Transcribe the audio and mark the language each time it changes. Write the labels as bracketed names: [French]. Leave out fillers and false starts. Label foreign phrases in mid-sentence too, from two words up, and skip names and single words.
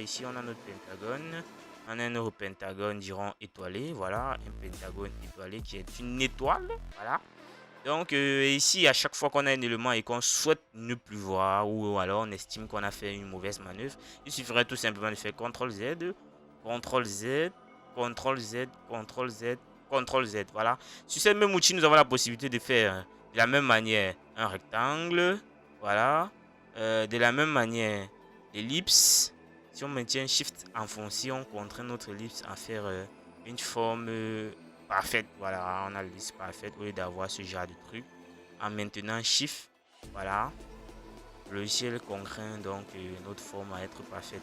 [French] Ici, on a notre pentagone. On a un autre pentagone, dirons étoilé. Voilà. Un pentagone étoilé qui est une étoile. Voilà. Donc ici, à chaque fois qu'on a un élément et qu'on souhaite ne plus voir ou alors on estime qu'on a fait une mauvaise manœuvre, il suffirait tout simplement de faire CTRL Z, CTRL Z, CTRL Z, CTRL Z, CTRL Z. Voilà. Sur ce même outil, nous avons la possibilité de faire de la même manière un rectangle. Voilà. De la même manière, l'ellipse. Si on maintient Shift enfoncé, on contraint notre ellipse à faire une forme parfaite. Voilà, on a l'ellipse parfaite au lieu d'avoir ce genre de truc. En maintenant Shift, voilà, le logiciel contraint donc notre forme à être parfaite.